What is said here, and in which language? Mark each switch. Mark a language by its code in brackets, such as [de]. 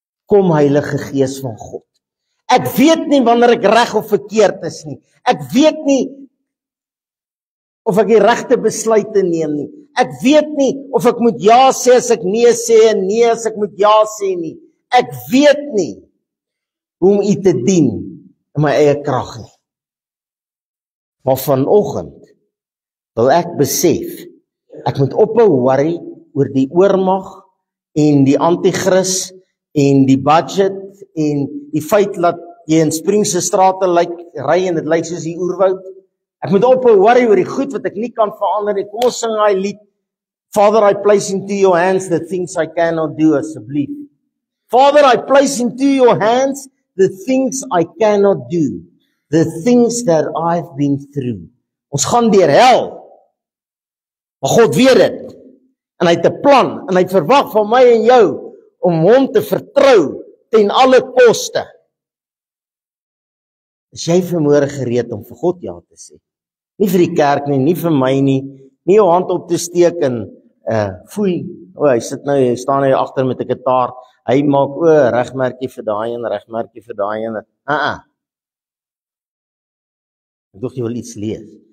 [af] Kom Heilige Gees van God. Ek weet nie wanneer ek reg of verkeerd is nie. Ek weet nie of ek die regte besluite neem nie. Ek weet nie of ek moet ja sê as ek nee sê en nee as ek moet ja sê nie. Ek weet nie hoe om U te dien in my eie krag nie. Maar vanoggend wil ek besef, ek moet ophou worry oor die oormag en die anti-kris en die budget en die feit dat jy in Springse strate ry en dit lyk soos die oerwoud. Ek moet ophou worry oor die goed wat ek nie kan verander nie. Kom ons sing daai lied, [en] Father, I place into your hands the things I cannot do, [af] asseblief. [en] Father, I place into your hands the things I cannot do, the things that I've been through. [af] Ons gaan deur hel, maar God weet dit. En hy het 'n plan, en hy het verwag van my en jou om hom te vertrou ten alle koste. Is jy vanmôre gereed om vir God ja te sê? Nie vir die kerk nie, nie vir my nie jou hand op te steek en foei, hy sit nou, hy staan hier agter met 'n gitaar, hy maak regmerkie vir daai en regmerkie vir daai en Ek dink jy wil iets lees.